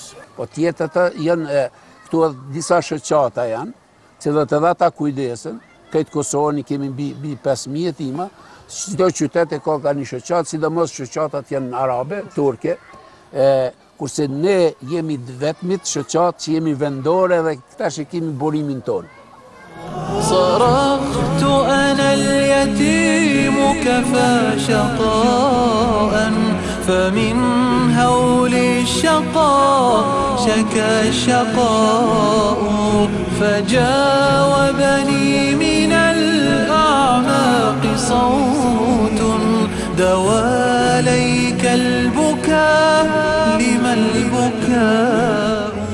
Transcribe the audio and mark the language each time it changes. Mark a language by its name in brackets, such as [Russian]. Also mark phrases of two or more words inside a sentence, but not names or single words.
[Albanian] Po tjetër janë këtu disa shoqata janë, cilët edhe ata kujdesen. Këtë Kosovën kemi mbi 5.000 jetima. Çdo qytet e ka një shoqat, sidomos shoqatat janë arabe, turke, kurse ne jemi vetmit shoqat që jemi vendore dhe këta që kemi burimin tonë. [Arabic] صرخت أنا اليتيم كفى شطاء فمن هول الشقاء شكى الشقاء فجاوبني من الأعماق صوت دواليك البكاء لما البكاء